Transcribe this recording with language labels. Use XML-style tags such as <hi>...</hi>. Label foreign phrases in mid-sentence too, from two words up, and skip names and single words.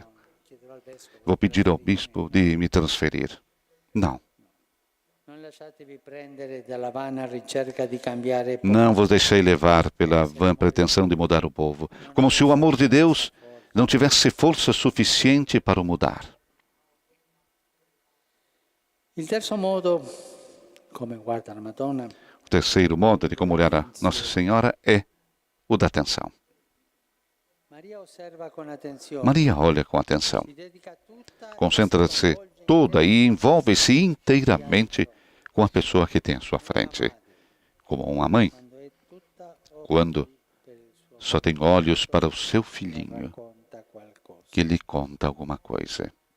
<pt>Vou pedir ao bispo de me transferir. Não. Não vos deixei levar pela vã pretensão de mudar o povo, como se o amor de Deus não tivesse força suficiente para o mudar.</pt> <it>Il terzo modo, come guarda la Madonna,</it> <pt>o terceiro modo de como olhar a Nossa Senhora é o da atenção. Maria olha com atenção, concentra-se toda e envolve-se inteiramente com a pessoa que tem à sua frente, como uma mãe, quando só tem olhos para o seu filhinho, que lhe conta alguma coisa.</pt>